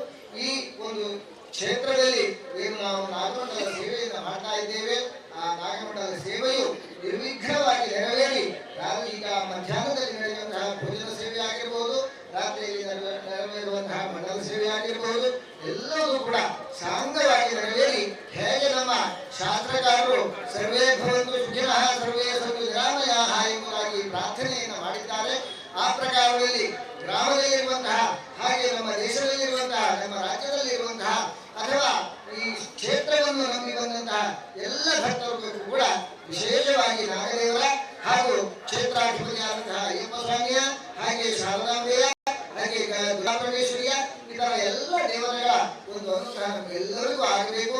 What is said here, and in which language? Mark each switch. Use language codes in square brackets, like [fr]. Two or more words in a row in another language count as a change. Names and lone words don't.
[kn] ಈ ಒಂದು ಕ್ಷೇತ್ರದಲ್ಲಿ ಏನು ನಾವು ನಾಗಮಂಡಲ ಸೇವೆಯನ್ನು ಮಾಡ್ತಾ ಇದ್ದೇವೆ, ಆ ನಾಗಮಂಡಲ ಸೇವೆಯು ನಿರ್ವಿಘ್ನವಾಗಿ ನೆರವೇರಿ ಈಗ ಮಧ್ಯಾಹ್ನದಲ್ಲಿ ನಡೆಯುವಂತಹ ಭೋಜನ ಸೇವೆ ಆಗಿರಬಹುದು, ರಾತ್ರಿಯಲ್ಲಿ ನೆರವೇರುವಂತಹ ಮಂಡಲ ಸೇವೆ ಆಗಿರಬಹುದು, ಎಲ್ಲವೂ ಕೂಡ ಸಾಂಗವಾಗಿ ನೆರವೇರಿ ಹೇಗೆ ನಮ್ಮ ಶಾಸ್ತ್ರಕಾರರು [sa] ಸರ್ವೇ ಭವಂತು ಸುಖಿನಃ ಸರ್ವೇ ಸಂತು ನಿರಾಮಯಾಃ [kn] ಎಂಬುದಾಗಿ ಪ್ರಾರ್ಥನೆಯನ್ನು ಮಾಡಿದ್ದಾರೆ. ಆ ಪ್ರಕಾರದಲ್ಲಿ ಗ್ರಾಮದಲ್ಲಿರುವಂತಹ, ಹಾಗೆ ನಮ್ಮ ದೇಶದಲ್ಲಿರುವಂತಹ, ನಮ್ಮ ರಾಜ್ಯದಲ್ಲಿರುವಂತಹ ಅಥವಾ ಈ ಕ್ಷೇತ್ರವನ್ನು ನಂಬಿ ಬಂದಂತಹ ಎಲ್ಲ ಭಕ್ತರಿಗೂ ಕೂಡ ವಿಶೇಷವಾಗಿ ನಾಗದೇವರ ಹಾಗೂ ಕ್ಷೇತ್ರಾಧಿಪತಿಯಾದಂತಹ ಅಯ್ಯಪ್ಪ ಸ್ವಾಮಿಯ, ಹಾಗೆ ಶಾರದಾಂಬೆಯ, ಹಾಗೆ ದುರ್ಗಾಪರಮೇಶ್ವರಿಯ ಇತರ ಎಲ್ಲ ದೇವತೆಗಳ ಒಂದು ಅನುಗ್ರಹ ನಮಗೆಲ್ಲರಿಗೂ ಆಗಬೇಕು.